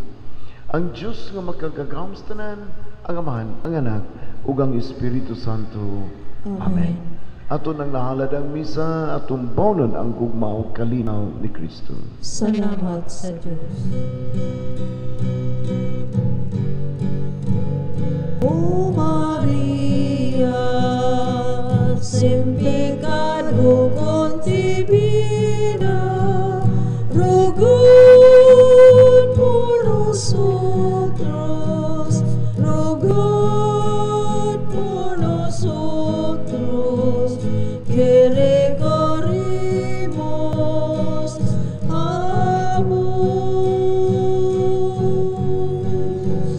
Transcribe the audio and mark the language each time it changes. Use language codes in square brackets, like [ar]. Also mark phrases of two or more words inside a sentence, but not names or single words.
[ceb] Ang Diyos nga makagagawom sa tanan, ang Amahan, ang Anak ug ang Espiritu Santo. Amen. Ato nang nahalad ang misa, atong bawnon ang gugmaw kalinaw ni Kristo. Salamat sa Diyos. [es] O Maria, sin pecado concebida, rogad por nosotros, rogad por nosotros, que recorrimos a vos.